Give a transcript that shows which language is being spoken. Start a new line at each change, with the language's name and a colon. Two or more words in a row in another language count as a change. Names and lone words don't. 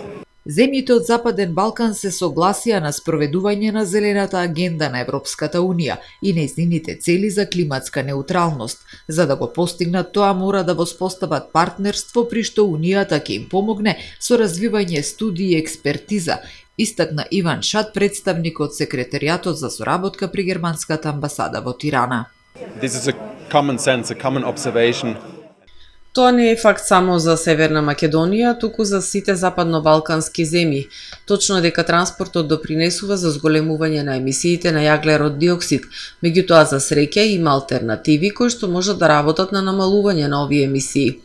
Macedonian: Земјите од Западен Балкан се согласија на спроведување на Зелената агенда на Европската Унија и нејзините цели за климатска неутралност. За да го постигнат тоа, мора да воспостават партнерство при што Унијата ќе им помогне со развивање студии и експертиза, истакна Иван Шат, представник од секретаријатот за соработка при германската амбасада во Тирана.
English: This is a common sense, a common observation.
Macedonian: Тоа не е факт само за Северна Македонија, туку за сите западно-балкански земји. Точно дека транспортот допринесува за зголемување на емисиите на јаглерод диоксид. Меѓутоа, за среќа има алтернативи кои што можат да работат на намалување на овие емисии.